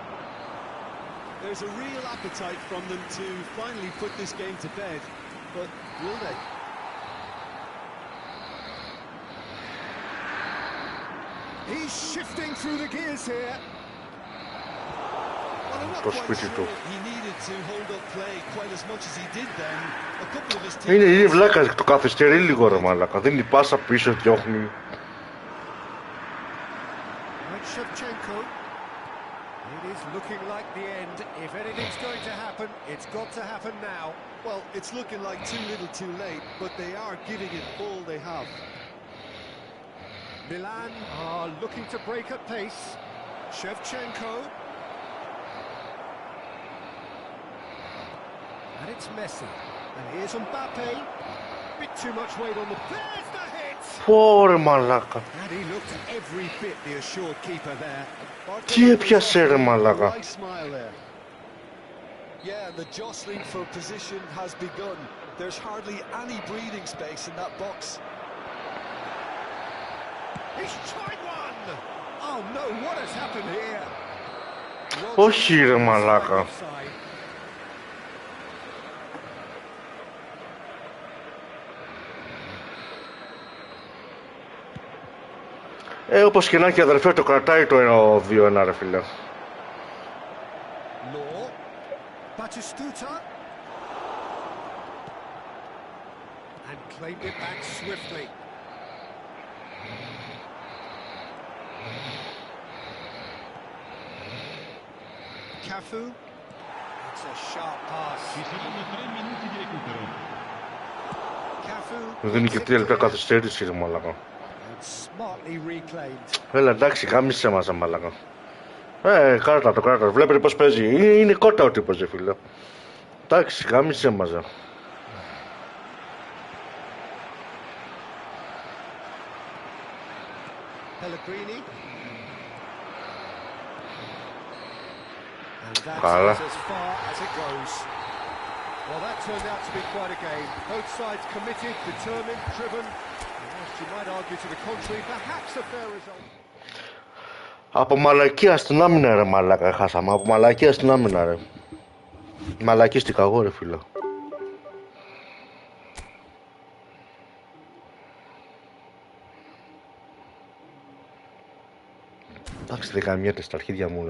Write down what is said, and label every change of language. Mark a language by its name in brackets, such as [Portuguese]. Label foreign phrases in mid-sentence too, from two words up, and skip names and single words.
[English] There's a real appetite from them to finally put this game to bed, but will they? He's shifting through the gears here. Well, I'm not quite sure he needed to hold up play quite as much as he did then. A couple of his teams... [Greek] Είναι βλάκα, το καθυστερεί λίγο ρε μαλάκα. Δίνει πάσα πίσω, διώχνει. [English] Shevchenko. It is looking like the end. If anything's going to happen, it's got to happen now. Well, it's looking like too little too late, but they are giving it all they have. Milan are looking to break at pace. Shevchenko. And it's Messi. And here's Mbappe. Bit too much weight on the... There's the hit! [Greek] Πόρε μαλάκα. [English] And he looked every bit the assured keeper there. [Greek] Τι έπιασε ρε μαλάκα. [English] Yeah, the jostling for position has begun. There's hardly any breathing space in that box. He's tried one! Oh no, what has happened here? [Greek] Όχι ρε μαλάκα. Όπως και να έχει αδερφέ, το κρατάει το 2-1 ρε φίλε. [English] Law. Batistuta. And claimed it back swiftly. Cafu. It's a sharp pass. [Italian] Ci saranno 3 minuti di recupero. [English] Cafu. [Greek] Δεν είναι και 3 λεπτά καθυστέρηση ρε μαλάκα. [English] Smartly reclaimed. [Greek] Έλα εντάξει, γάμισε μας μαλάκα. Κράτα το, κράτα. Βλέπετε πως παίζει. Είναι κότα ο τύπος, φίλε. Εντάξει, γάμισε μας. [English] Pellegrini. [Greek] Καλά. [English] As far as it goes. Well, that turned out to be quite a game. Both sides committed, determined, driven. You might argue to the contrary, perhaps a fair result. [Greek] Από μαλακία στην άμυνα ρε μαλάκα χάσαμε. Από μαλακία στην άμυνα ρε. Μαλακίστηκα εγώ ρε φίλε. Εντάξει, δεν καμιέται στα αρχίδια μου.